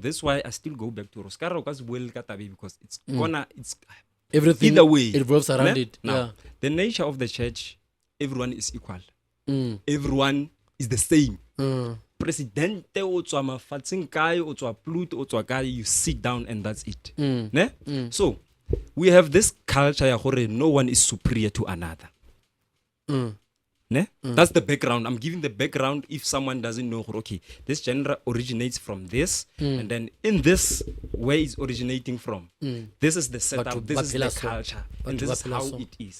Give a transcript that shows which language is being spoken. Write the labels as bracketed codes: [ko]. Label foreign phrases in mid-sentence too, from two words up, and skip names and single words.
[en] That's why I still go back to Roskaro because it's everything either way it revolves around it. Now, the nature of the church, everyone is equal. Everyone is the same. [tn] Presidente o tswa mafatsheng kae o tswa Pluto o tswa kae, [en] you sit down and that's it. Ne? So we have this culture [tn] ya gore [en] no one is superior to another. Ne? That's the background. I'm giving the background if someone doesn't know, okay, this genre originates from this, and then in this, where is originating from? This is the setup, this is the culture, and this is how it is.